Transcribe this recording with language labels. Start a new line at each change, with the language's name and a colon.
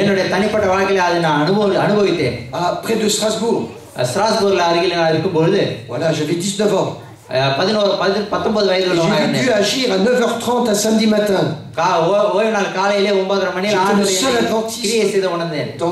Tamil: என்னுடைய தனிப்பட்ட வாழ்க்கையில அதை நான் அனுபவித்தேன்.
French: Près de Strasbourg.
Tamil: ஸ்ட்ராஸ்பூர்ல அருகில் நான் இருக்கும் பொழுது
French: Voilà, j'avais 19 ans.
Tamil: 19 வயது
French: J'ai dû agir à 9h30 à samedi matin.
Tamil: ஓய்வு நாள் காலையிலே 9:30 மணியில் ஆண்டவரை கிரியை செய்து உணர்ந்தேன்.